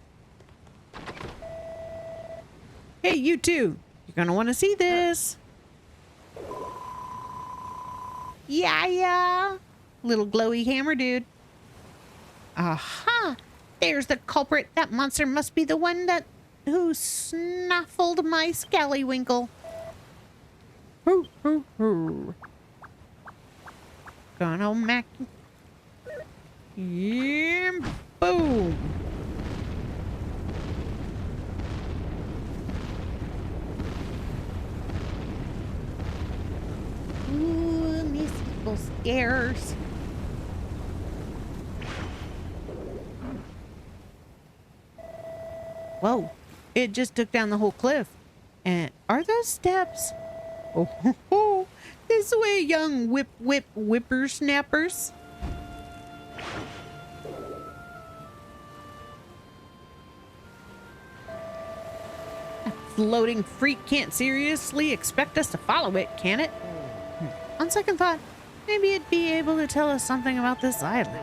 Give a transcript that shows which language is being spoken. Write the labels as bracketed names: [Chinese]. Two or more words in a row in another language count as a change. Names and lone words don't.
[English] Hey, you two. You're gonna want to see this. Yeah. Little glowy hammer dude. Aha! There's the culprit. That monster must be the one who snuffled my scallywinkle. Hoo, hoo, hoo. Gonna mac. Yeah, boom. Ooh, these people scares. Whoa, it just took down the whole cliff. And are those steps? Oh, ho, ho. This way, young whippersnappers. That floating freak can't seriously expect us to follow it, can it? On second thought, maybe it'd be able to tell us something about this island.